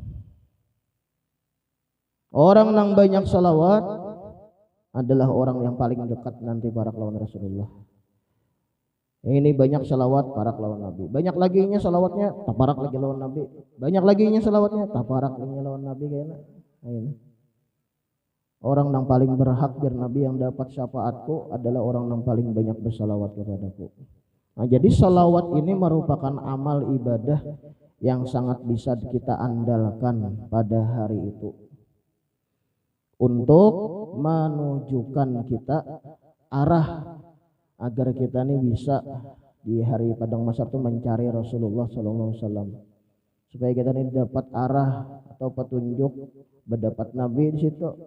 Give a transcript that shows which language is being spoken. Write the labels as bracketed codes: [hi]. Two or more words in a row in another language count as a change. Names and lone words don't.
[bjn] Orang nang banyak salawat adalah orang yang paling dekat nanti parak lawan Rasulullah. Ini banyak salawat parak lawan Nabi. Banyak laginya salawatnya tak parak lagi lawan Nabi. Banyak laginya salawatnya tak parak lagi lawan Nabi kayaknya. [id] Ini. Orang yang paling berhak jar Nabi yang dapat syafaatku adalah orang yang paling banyak bersalawat kepadaku. Nah, jadi salawat ini merupakan amal ibadah yang sangat bisa kita andalkan pada hari itu untuk menunjukkan kita arah agar kita ini bisa di hari padang mahsyar itu mencari Rasulullah SAW, supaya kita ini dapat arah atau petunjuk berdapat Nabi di situ.